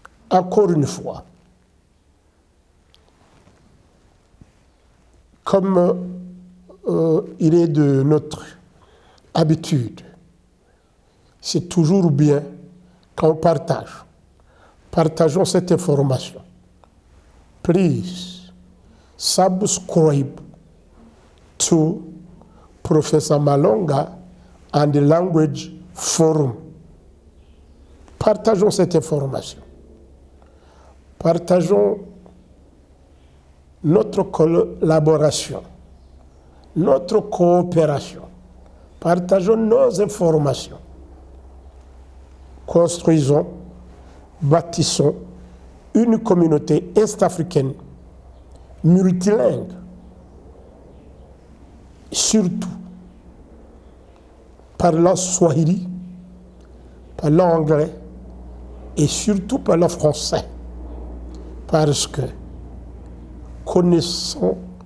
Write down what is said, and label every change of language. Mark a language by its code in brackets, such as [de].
[fr] Encore une fois, comme il est de notre habitude, c'est toujours bien quand on partage. Partageons cette information. [en] Please subscribe to Professor Malonga and the Language Forum. [fr] Partageons cette information. Partageons notre collaboration, notre coopération. Partageons nos informations. Construisons, bâtissons une communauté est-africaine multilingue, surtout parlant swahili, parlant anglais et surtout parlant français, parce que connaissant